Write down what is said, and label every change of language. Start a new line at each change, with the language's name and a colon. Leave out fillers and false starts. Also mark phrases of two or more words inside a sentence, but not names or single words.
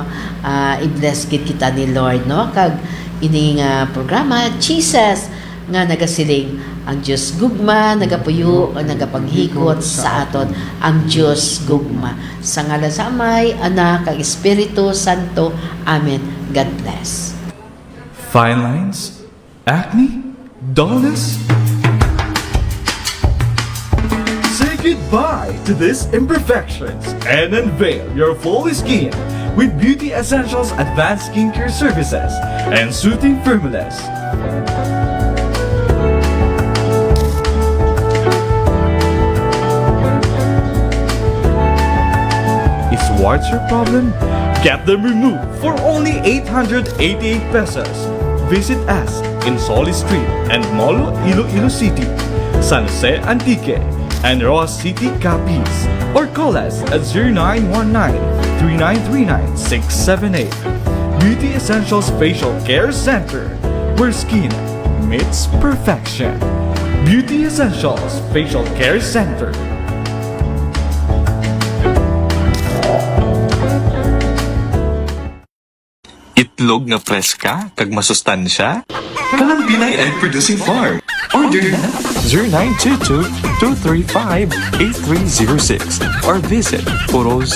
Hiligaynon: I-bless gid kita ni Lord, no? Kag ini nga programa Jesus nga nagasiling ang Dios gugma nagapuyo o nagapaghikot sa aton ang Dios gugma sa ngalan sa Amay, Anak, kag Espiritu Santo.
English: Amen. God bless. Fine lines? Acne? Dullness? Say goodbye to these imperfections and unveil your full skin with Beauty Essentials Advanced Skincare Services and Soothing Formulas. Is warts your problem? Get them removed for only 888 pesos. Visit us in Solis Street and Molo, Iloilo City, San Jose Antique, and Ross City, Capiz. Or call us at 0919-3939-678. Beauty Essentials Facial Care Center, where skin meets perfection. Beauty Essentials Facial Care Center.
Hiligaynon: Itlog nga preska kag masustansya? Kanang Binay Egg Producing Farm. Order na 0922-235-8306
English: or visit
Hiligaynon: Puro C.